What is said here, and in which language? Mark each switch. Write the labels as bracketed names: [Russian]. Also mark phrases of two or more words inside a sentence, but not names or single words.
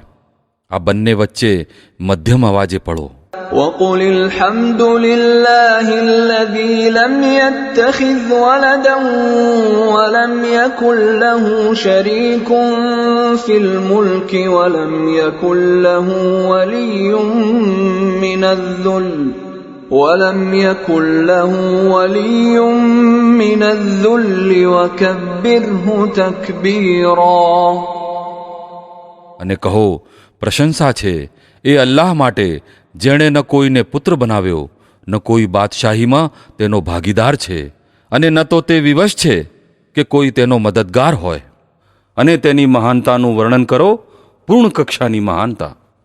[Gujarati] આ બંને વચ્ચે મધ્યમ અવાજે પઢો. [Arabic] وقل الحمد لله الذي لم يتخذ ولدا ولم يكن له شريك في الملك ولم يكن له ولي من الذل وكبره تكبيرا. [Gujarati] અને કહો, પ્રશંસા છે એ અલ્લાહ માટે જેણે ન કોઈને પુત્ર બનાવ્યો, ન કોઈ બાદશાહીમાં તેનો ભાગીદાર છે, અને ન તો તે વિવશ છે કે કોઈ તેનો મદદગાર હોય. અને તેની મહાનતાનું વર્ણન કરો, પૂર્ણ કક્ષાની મહાનતા.